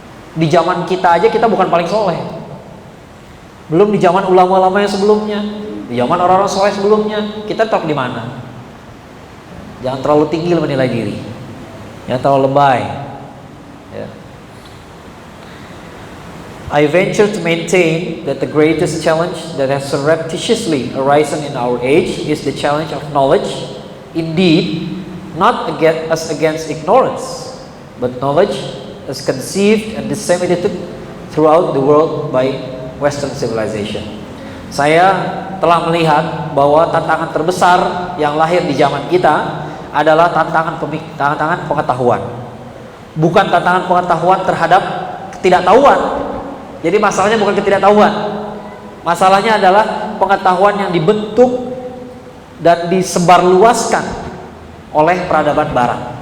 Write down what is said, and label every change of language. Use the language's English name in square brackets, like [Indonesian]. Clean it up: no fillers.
[Indonesian] Di zaman kita aja kita bukan paling soleh. Belum di zaman ulama-ulama yang sebelumnya. Di zaman orang-orang soleh sebelumnya, kita tetap di mana? Jangan terlalu tinggi menilai diri, jangan terlalu lebay. Ya. [English] I venture to maintain that the greatest challenge that has surreptitiously arisen in our age is the challenge of knowledge. Indeed, not against ignorance, but knowledge as conceived and disseminated throughout the world by Western civilization. [Indonesian] Saya telah melihat bahwa tantangan terbesar yang lahir di zaman kita adalah tantangan pengetahuan. Bukan tantangan pengetahuan terhadap ketidaktahuan. Jadi masalahnya bukan ketidaktahuan. Masalahnya adalah pengetahuan yang dibentuk dan disebarluaskan oleh peradaban barat.